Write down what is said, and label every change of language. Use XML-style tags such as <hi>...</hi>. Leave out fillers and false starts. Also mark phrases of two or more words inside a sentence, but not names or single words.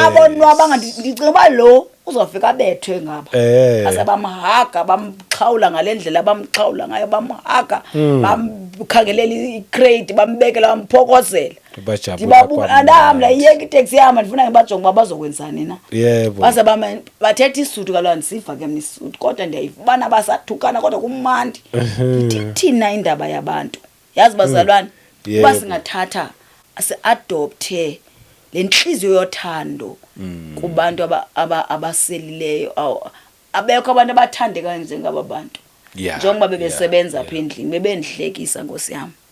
<xh>abonwaba ndicinga uba lo uzofika abethwe ngapha ase bamhaga bamxhawula ngalendlela bamxhawula ngayo bamhaga bamkhangelela icrate bambekela bamphokozela ndibabuka andamla iyeke itaxi yami ndifuna ngibajonge uba bazokwenzani na Yebo. base bathetha isuthu kaloku ndisiva ke mna isuthu kodwa ndiyayifumana basathukana kodwa kumandi thina indaba yabantu yazi bazalwane uba singathatha asi-adopthe lenhliziyo yothando kubantu abaselileyo abekho abantu abathandeka njengaba bantu njengoba bebesebenza apha endlini bebendihlekisa Nkosi yami</xh>